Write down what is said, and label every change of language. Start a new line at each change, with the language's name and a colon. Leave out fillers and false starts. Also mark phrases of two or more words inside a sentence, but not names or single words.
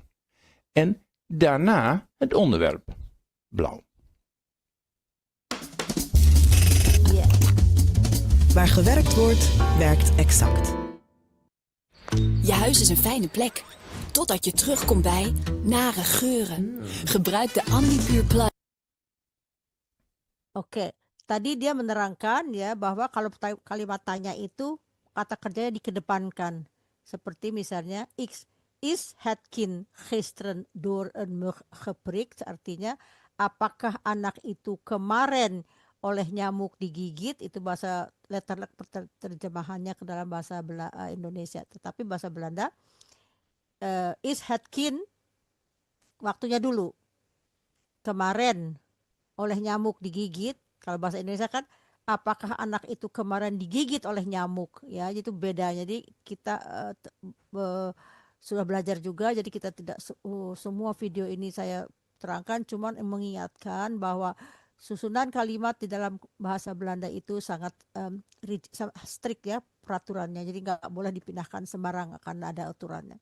Dutch: En daarna het onderwerp, blauw. Waar gewerkt wordt, werkt Exact. Je huis is een fijne plek. Totdat je terugkomt bij nare geuren. Gebruik de Ambipure Plus.
Indonesian: Oke, tadi dia menerangkan ya bahwa kalau kalimat tanya itu kata kerjanya dikedepankan. Seperti misalnya
Dutch: is het kind gisteren door een mug geprikt,
Indonesian: artinya apakah anak itu kemarin oleh nyamuk digigit, itu bahasa letterlijk terjemahannya ke dalam bahasa Indonesia, tetapi bahasa Belanda
Dutch: is het kind
Indonesian: waktunya dulu, kemarin oleh nyamuk digigit. Kalau bahasa Indonesia kan apakah anak itu kemarin digigit oleh nyamuk, ya itu beda. Jadi kita sudah belajar juga, jadi kita tidak semua video ini saya terangkan, cuman mengingatkan bahwa susunan kalimat di dalam bahasa Belanda itu sangat strict ya peraturannya, jadi nggak boleh dipindahkan sembarang, akan ada aturannya.